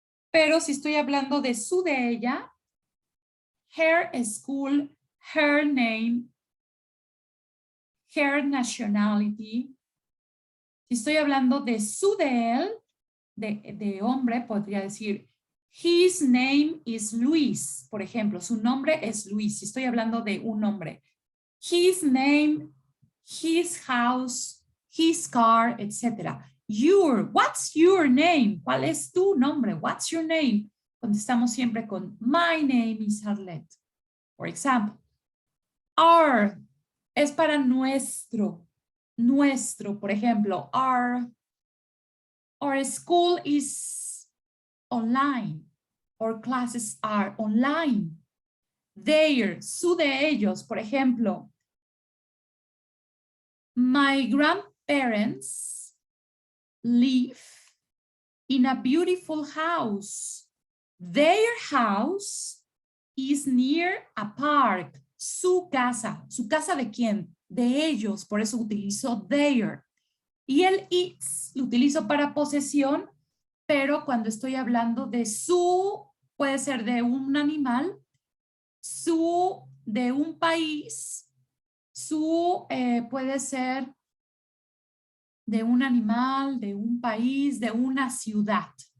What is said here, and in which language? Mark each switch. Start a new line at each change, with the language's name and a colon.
Spanish: Pero si estoy hablando de su, de ella,
English: her school, her name, her nationality.
Spanish: Si estoy hablando de su, de él, de hombre, podría decir,
English: his name is Luis.
Spanish: Por ejemplo, su nombre es Luis. Si estoy hablando de un hombre.
English: His name, his house, his car, etc. What's your name?
Spanish: ¿Cuál es tu nombre?
English: What's your name?
Spanish: Contestamos siempre con
English: my name is Arlette. For example, our
Spanish: es para nuestro. Nuestro, por ejemplo,
English: our school is online. Our classes are online. Their,
Spanish: su de ellos, por ejemplo,
English: my grandparents live in a beautiful house. Their house is near a park.
Spanish: Su casa de quién? De ellos, por eso utilizo their. Y el its lo utilizo para posesión, pero cuando estoy hablando de su, puede ser de un animal, su de un país, su puede ser de un animal, de un país, de una ciudad.